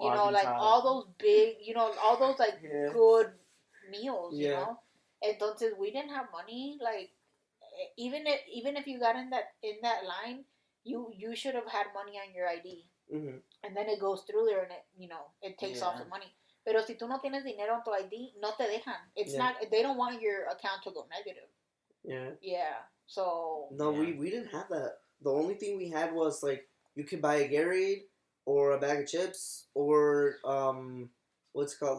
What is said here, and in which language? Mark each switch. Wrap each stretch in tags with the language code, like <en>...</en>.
<en>You know, like, all those big, you know, all those, like, good meals, you know? Entonces, we didn't have money. Like, even if you got in that line, you should have had money on your ID. And then it goes through there and it takes off the money.</en> <es>Pero si tú no tienes dinero en tu ID, no te dejan.</es> <en>It's not, they don't want your account to go negative. Yeah. Yeah. So. No, we didn't have that. The only thing we had was, like, you could buy a Gatorade or a bag of chips or, what's it called?</en>